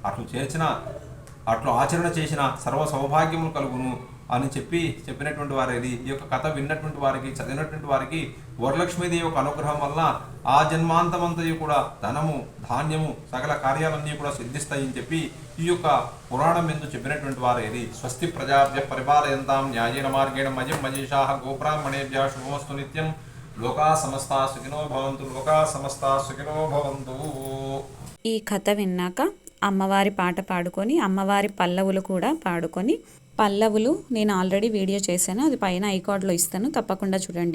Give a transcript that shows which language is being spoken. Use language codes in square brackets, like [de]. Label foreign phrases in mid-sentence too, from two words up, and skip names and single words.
[te] అట్లు ఆచరణ చేసిన సర్వ సౌభాగ్యములు కలుగును అని చెప్పినటువంటి వారేది. ఈ యొక్క కథ విన్నటువంటి వారికి, చదివినటువంటి వారికి వరలక్ష్మీదేవి యొక్క అనుగ్రహం వల్ల ఆ జన్మాంతమంతయు కూడా ధనము, ధాన్యము, సకల కార్యాలన్నీ కూడా సిద్ధిస్తాయని చెప్పి ఈ యొక్క పురాణం ఎందు చెప్పినటువంటి వారేది. [sa] స్వస్తి ప్రజాభ్య పరిపాలయంతాం న్యాయేన మార్గేణ మజిం మజీషాః గోబ్రాహ్మణేభ్యః శుభమస్తు నిత్యం. లోకా సమస్తా సుఖినో భవంతు. లోకా సమస్తా సుఖినో భవంతు. [te] ఈ కథ విన్నాక అమ్మవారి పాట పాడుకొని, అమ్మవారి పల్లవులు కూడా పాడుకొని, పల్లవులు నేను [en] already video [te] చేశాను, అది పైన ఐకార్డ్లో ఇస్తాను, తప్పకుండా చూడండి.